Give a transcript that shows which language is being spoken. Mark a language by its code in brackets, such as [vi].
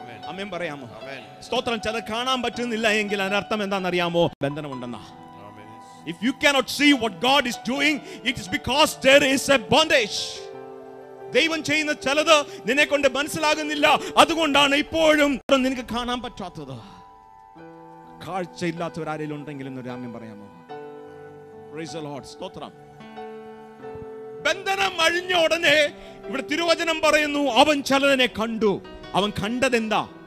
[ml] അമ്മയും പറയാമോ? സ്തോത്രം. ചിലത് കാണാൻ പറ്റുന്നില്ല എങ്കിൽ അതിനർത്ഥം എന്താണെന്നറിയാമോ? ബന്ധനമുണ്ടെന്നാ. [en] If you cannot see what God is doing, it is because there is a bondage. [ml] ദൈവം ചെയ്യുന്ന ചിലത് നിന്നെ കൊണ്ട് മനസ്സിലാകുന്നില്ല, അതുകൊണ്ടാണ് ഇപ്പോഴും നിനക്ക് കാണാൻ പറ്റാത്തത്. കാഴ്ചയില്ലാത്തവരാരെങ്കിലും ഉണ്ടെങ്കിൽ എന്നൊരു ആമേൻ പറയാമോ? [en] Praise the Lord. [ml] സ്തോത്രം. ബന്ധനം അഴിഞ്ഞ ഉടനെ ഇവിടെ തിരുവചനം പറയുന്നു, അവൻ ചിലതിനെ കണ്ടു. അവൻ കണ്ടതെന്താ?